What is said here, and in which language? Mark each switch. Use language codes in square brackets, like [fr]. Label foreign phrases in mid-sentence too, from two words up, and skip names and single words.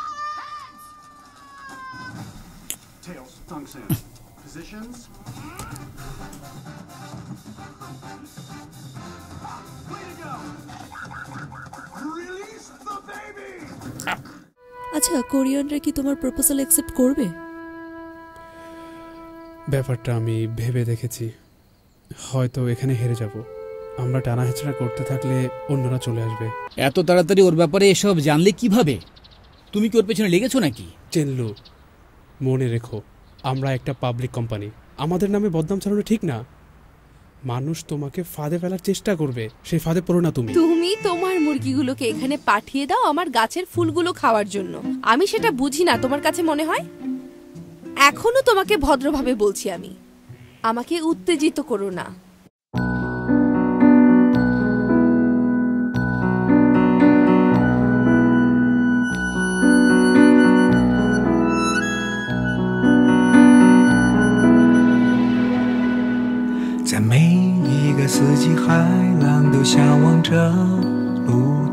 [en] Tails, dunks in. Positions. Way to go! Release the baby! [bn] আচ্ছা, কোরিয়ানরা কি তোমার [en] proposal accept [bn] করবে? ব্যাপারটা আমি ভেবে দেখেছি, হয়তো এখানে হেরে যাব। আমরা টানা হেঁচড়া করতে থাকলে অন্যরা চলে আসবে। এত তাড়াতাড়ি ওর ব্যাপারে এসব জানলে কিভাবে? তুমি কি ওর পেছনে লেগেছো নাকি? চেল্লু, মনে রেখো, আমরা একটা [en] public company, [bn] আমাদের নামে বদনাম ছড়ানো ঠিক না। মানুষ তোমাকে ফাঁদে ফেলার চেষ্টা করবে, সেই ফাঁদে পড়ো না তুমি। তুমি তোমার মুরগিগুলোকে এখানে পাঠিয়ে দাও আমার গাছের ফুলগুলো খাওয়ার জন্য। আমি সেটা বুঝি না তোমার কাছে মনে হয়? এখনো তোমাকে ভদ্রভাবে বলছি আমি, আমাকে উত্তেজিত করো না। [zh] 在每一个四季，海浪都向往着陆地。